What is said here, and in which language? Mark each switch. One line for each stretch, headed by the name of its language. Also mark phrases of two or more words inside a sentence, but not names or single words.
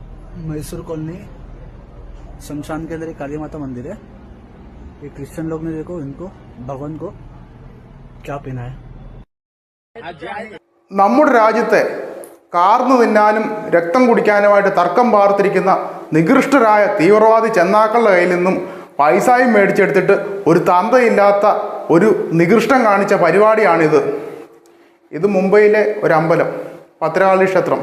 Hindi: मैसूर कॉलोनी शमशान के अंदर एक काली माता मंदिर है। ये क्रिश्चियन लोग ने देखो इनको भगवान को क्या पहना है।
Malayalam: നമ്മുടെ രാജ്യത്തെ കാർന്നു തിന്നാനും രക്തം കുടിക്കാനുമായിട്ട് തർക്കം പാർത്തിരിക്കുന്ന നികൃഷ്ടരായ തീവ്രവാദി ചെന്നാക്കളുടെ കയ്യിൽ നിന്നും പൈസയും മേടിച്ചെടുത്തിട്ട് ഒരു തന്തയില്ലാത്ത ഒരു നികൃഷ്ടം കാണിച്ച പരിപാടിയാണിത്. ഇത് മുംബൈയിലെ ഒരു അമ്പലം, ഭദ്രകാളി ക്ഷേത്രം.